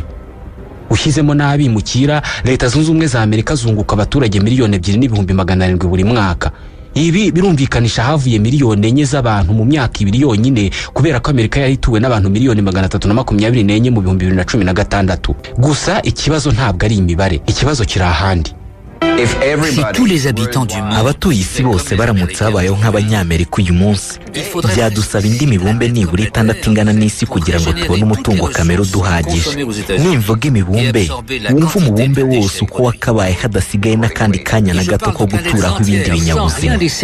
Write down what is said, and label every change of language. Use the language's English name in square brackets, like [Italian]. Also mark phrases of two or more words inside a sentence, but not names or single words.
[Kinyarwanda] Ushyizemo n'abimukira, Leta Zunze Ubumwe za Amerika zunguka abaturage miliyoni 2.700 buri mwaka. Ibi birumvikanisha havuye miliyoni 4 z'abantu mu myaka 2 yonyine, kubera ko Amerika yari ituwe n'abantu miliyoni 324 mu 2016. Gusa ikibazo ntabwo ari imibare, ikibazo kiri ahandi. [French] Si tous les habitants du monde [Kinyarwanda] abatuye isi bose baramutse babayeho nk'abanyamerika uyu munsi, byadusaba indi mibumbe nibura 6 ingana n'isi kugira ngo tubone umutungo kamere uduhagije. Nimvuga imibumbe, wumva umubumbe wose uko wakabaye hadasigaye n'akandi kanya na gato ko guturaho ibindi binyabuzima.